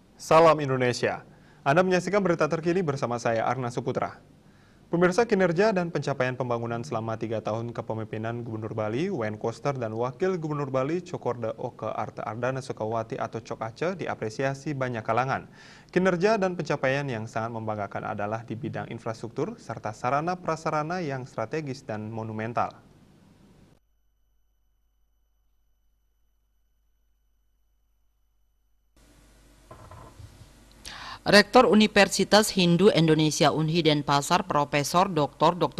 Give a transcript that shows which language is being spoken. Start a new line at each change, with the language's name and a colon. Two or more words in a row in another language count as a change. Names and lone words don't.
Indonesian: Salam Indonesia. Anda menyaksikan berita terkini bersama saya Arna Suputra. Pemirsa, kinerja dan pencapaian pembangunan selama 3 tahun kepemimpinan Gubernur Bali, Wayan Koster, dan Wakil Gubernur Bali, Cokorda Oke Arte Ardana Sukawati atau Cok Aceh diapresiasi banyak kalangan. Kinerja dan pencapaian yang sangat membanggakan adalah di bidang infrastruktur serta sarana prasarana yang strategis dan monumental. Rektor Universitas Hindu Indonesia Unhi Denpasar, Profesor Dr.